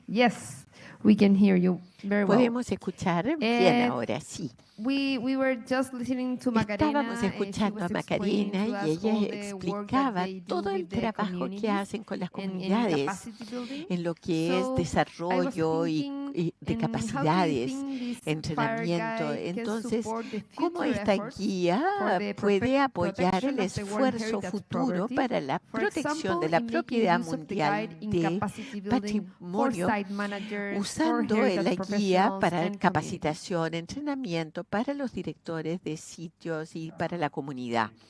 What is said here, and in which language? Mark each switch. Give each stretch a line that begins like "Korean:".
English: Yes, we can hear you very well.
Spanish: Podemos escuchar bien ahora, sí.
English: We were just listening to Macarena.
Spanish: Estábamos escuchando a Macarena y ella explicaba todo el trabajo que hacen con las comunidades en lo que es desarrollo y de capacidades, entrenamiento. Entonces, ¿cómo esta guía puede apoyar el esfuerzo futuro para la protección de la propiedad mundial de patrimonio usando la guía para capacitación, entrenamiento para los directores de sitios y para la comunidad?